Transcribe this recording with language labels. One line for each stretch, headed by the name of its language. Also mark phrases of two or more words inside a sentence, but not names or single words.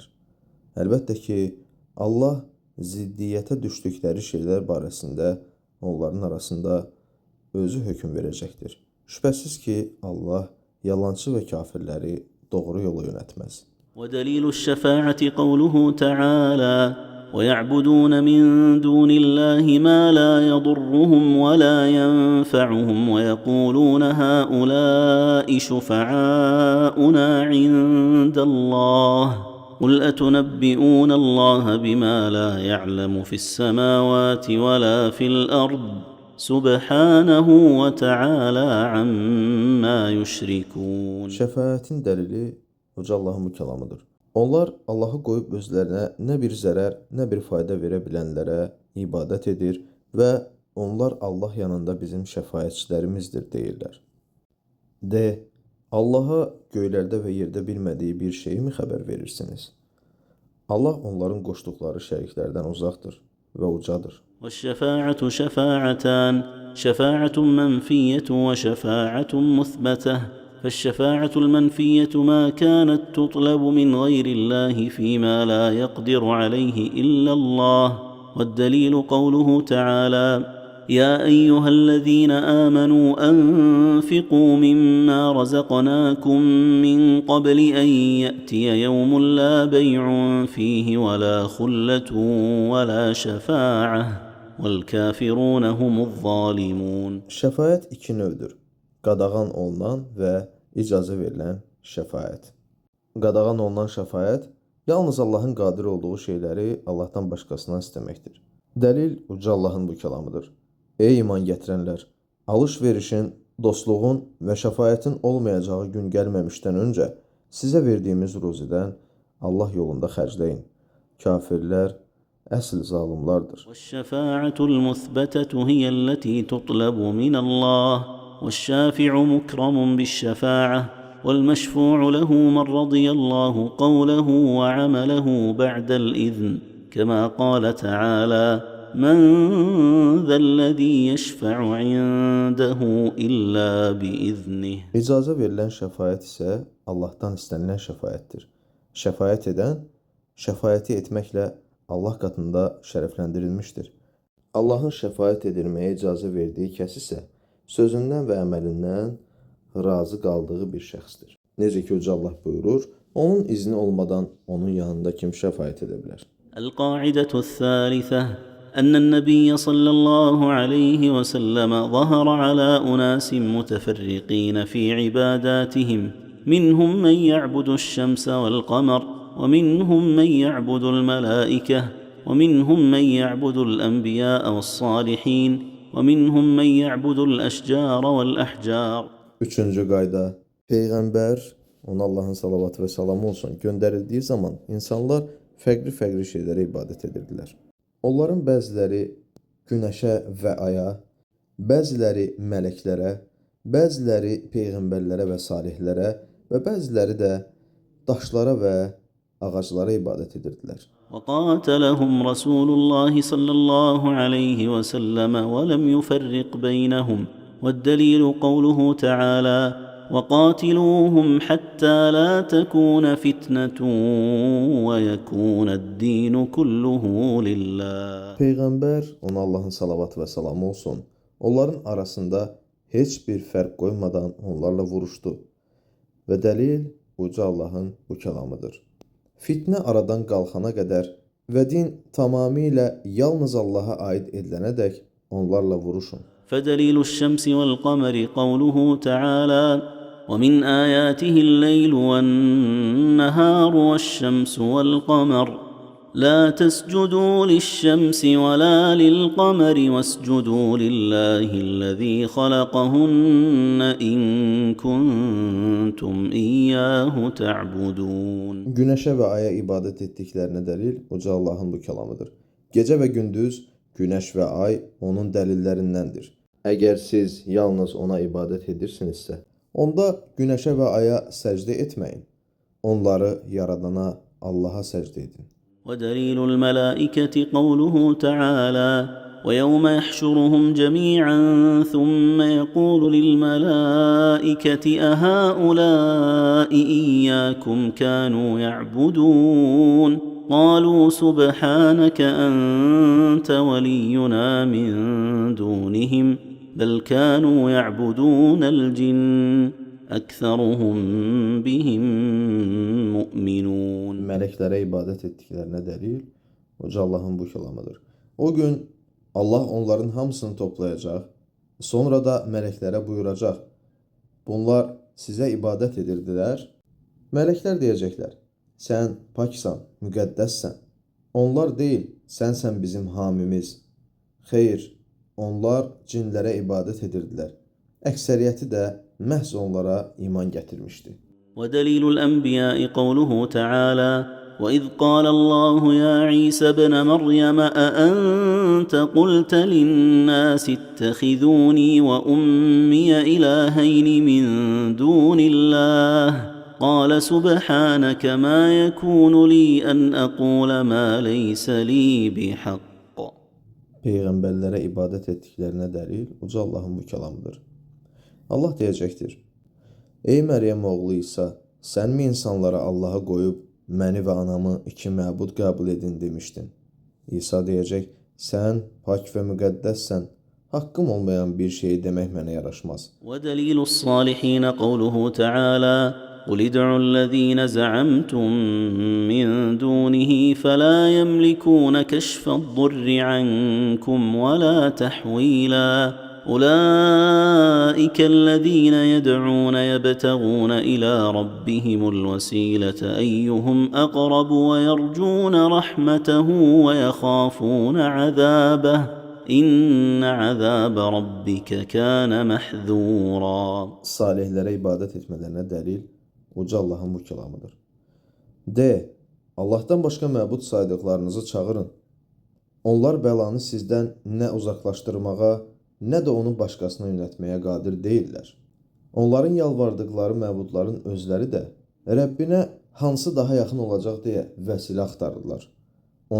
Azerbaijani: Əlbəttə ki, Allah ziddiyyətə düşdükləri şeylər barəsində onların arasında özü hökm verəcəkdir. Şübhəsiz ki, Allah yalançı və kafirləri doğru yola yönətməz.
Arabic: ودليل الشفاعة قوله تعالى ويعبدون من دون الله ما لا يضرهم ولا ينفعهم ويقولون هؤلاء شفعاؤنا عند الله قل أتنبئون الله بما لا يعلم في السماوات ولا في الأرض سبحانه وتعالى عما يشركون.
Azerbaijani: Şəfaətin dəlili Uca Allahın bu kəlamıdır. Onlar Allahı qoyub özlərinə nə bir zərər, nə bir fayda verə bilənlərə ibadət edir və onlar Allah yanında bizim şəfaətçilərimizdir deyirlər. De, Allaha göylərdə və yerdə bilmədiyi bir şeyi mi xəbər verirsiniz? Allah onların qoşduqları şəriklərdən uzaqdır və ucadır.
Arabic: والشفاعة شفاعتان شفاعة منفية وشفاعة مثبتة فالشفاعة المنفية ما كانت تطلب من غير الله فيما لا يقدر عليه إلا الله والدليل قوله تعالى يا أيها الذين آمنوا أنفقوا مما رزقناكم من قبل أن يأتي يوم لا بيع فيه ولا خلة ولا شفاعة والكافرون هم الظالمون.
Azerbaijani: Şəfaət iki növdür. Qadağan olunan və icazə verilən şəfaət. Qadağan olunan şəfaət yalnız Allahın qadir olduğu şeyləri Allahdan başqasından istəməkdir. Dəlil Uca Allahın bu kəlamıdır. Ey iman gətirənlər! Alış-verişin, dostluğun və şəfaətin olmayacağı gün gəlməmişdən öncə sizə verdiyimiz ruzidən Allah yolunda xərcləyin. Kafirlər əsl zalimlardır.
Arabic: والشفاعة المثبتة هي التي تطلب من الله والشافع مكرم بالشفاعة والمشفوع له من رضي الله قوله وعمله بعد الإذن كما قال تعالى من ذا الذي يشفع عنده إلا بإذنه.
Azerbaijani: İcazə verilən şəfaət isə Allahdan istənilən şəfaətdir. Şəfaət edən, şəfaəti etməklə Allah qatında şərəfləndirilmişdir. Allahın şəfaət edilməyə icazə verdiyi kəs isə sözündən və əməlindən razı qaldığı bir şəxsdir. Necə ki, Uca Allah buyurur, onun izni olmadan onun yanında kim şəfaət edə bilər?
Arabic: القاعدة الثالثة أن النبي صلى الله عليه وسلم ظهر على أناس متفرقين في عباداتهم، منهم من يعبد الشمس والقمر، ومنهم من يعبد الملائكة، ومنهم من يعبد الأنبياء والصالحين، ومنهم من يعبد الأشجار والأحجار.
Azerbaijani: Üçüncü qayda, Peyğəmbər, ona Allahın salavatı və salamı olsun, göndərildiyi zaman insanlar fərqli şeylərə ibadət edirdilər. Onların bəziləri günəşə və aya, bəziləri mələklərə, bəziləri peyğəmbərlərə və salihlərə və bəziləri də daşlara və ağaclara ibadət edirdilər.
Arabic: وقاتلهم رسول الله صلى الله عليه وسلم ولم يفرق بينهم، والدليل قوله تعالى: وقاتلوهم حتى لا تكون فتنة ويكون الدين كله لله.
Azerbaijani: Peyğəmbər, ona Allahın salavatı və salamı olsun, onların arasında heç bir fərq qoymadan onlarla vuruşdu. Və dəlil Uca Allahın bu kəlamıdır. Fitnə aradan qalxana qədər və din tamamilə yalnız Allaha aid edilənədək onlarla vuruşun.
Arabic: فدليل الشمس والقمر قوله تعالى: ومن آياته الليل والنهار والشمس والقمر لا تسجدوا للشمس ولا للقمر واسجدوا لله الذي خلقهن إن كنتم إياه تعبدون.
Azerbaijani: Günəşə və aya ibadət etdiklərinə dəlil Uca Allahın bu kəlamıdır. Gecə və gündüz, günəş və ay onun dəlillərindəndir. Əgər siz yalnız ona ibadət edirsinizsə, onda günəşə və aya səcdə etməyin. Onları yaradana Allaha səcdə edin.
Arabic: ودليل الملائكة قوله تعالى: ويوم يحشرهم جميعا ثم يقول للملائكة أهؤلاء إياكم كانوا يعبدون قالوا سبحانك أنت ولينا من دونهم بل كانوا يعبدون الجن أكثرهم بهم مؤمنون.
Azerbaijani: Mələklərə ibadət etdiklərinə dəlil Uca Allahın bu kəlamıdır. O gün Allah onların hamısını toplayacaq, sonra da mələklərə buyuracaq: bunlar sizə ibadət edirdilər. Mələklər deyəcəklər: sən paksan, müqəddəssən. Onlar deyil, sənsən bizim hamimiz. Xeyr, onlar cinlərə ibadət edirdilər. Əksəriyyəti də məhz onlara iman gətirmişdi.
Arabic: ودليل الأنبياء قوله تعالى: وإذ قال الله يا عيسى ابن مريم أأنت قلت للناس اتخذوني وأمي إلهين من دون الله قال سبحانك ما يكون لي أن أقول ما ليس لي بحق.
Azerbaijani: Peyğəmbərlərə ibadət etdiklərinə dəlil Uca Allahın bu kəlamıdır. Allah deyəcəkdir: ey Məryəm oğlu İsa, sən mi insanlara Allaha qoyub məni və anamı iki məbud qəbul edin demişdin? İsa deyəcək: sən pak və müqəddəssən, haqqım olmayan bir şeyi demək mənə yaraşmaz.
Arabic: ودليل الصالحين قوله تعالى: قل ادعوا الذين زعمتم من دونه فلا يملكون كشف الضر عنكم ولا تحويلا أولئك الذين يدعون يبتغون إلى ربهم الوسيلة أيهم أقرب ويرجون رحمته ويخافون عذابه إن عذاب ربك كان محذورا.
Azerbaijani: Salihlərə ibadət etmələrinə dəlil Uca Allahın bu kəlamıdır. De, Allahdan başqa məbud saydıqlarınızı çağırın. Onlar bəlanı sizdən nə uzaqlaşdırmağa, nə də onu başqasına yönətməyə qadir deyirlər. Onların yalvardıqları məbudların özləri də Rəbbinə hansı daha yaxın olacaq deyə vəsilə axtarırlar.